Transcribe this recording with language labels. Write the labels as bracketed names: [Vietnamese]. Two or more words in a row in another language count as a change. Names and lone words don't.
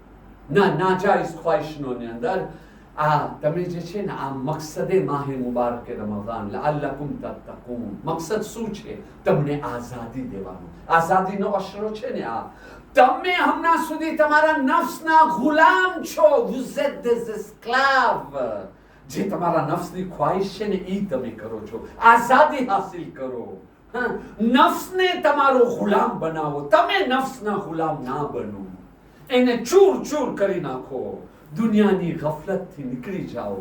[Gujarati] નાજાયઝ ખ્વાહિશનો ની અંદર આ તમે જે છે ને આ મકસદે માહે મુબારક રમઝાન [Arabic] لعلكم تتقون. [Gujarati] મકસદ શું છે? તમને આઝાદી દેવાનું. આઝાદીનો અશરો છે ને આ. તમે હમણાં સુધી તમારા નફ્સના ગુલામ છો. [French] vous êtes des esclaves. [Gujarati] જે તમારા નફ્સની ખ્વાહિશ છે ને ઈ તમે કરો છો. આઝાદી હાસિલ કરો. નફ્સને તમારો ગુલામ બનાવો. તમે નફ્સના ગુલામ ના બનો. એને ચૂર ચૂર કરી નાખો. દુનિયાની ગફલતથી નીકળી જાઓ.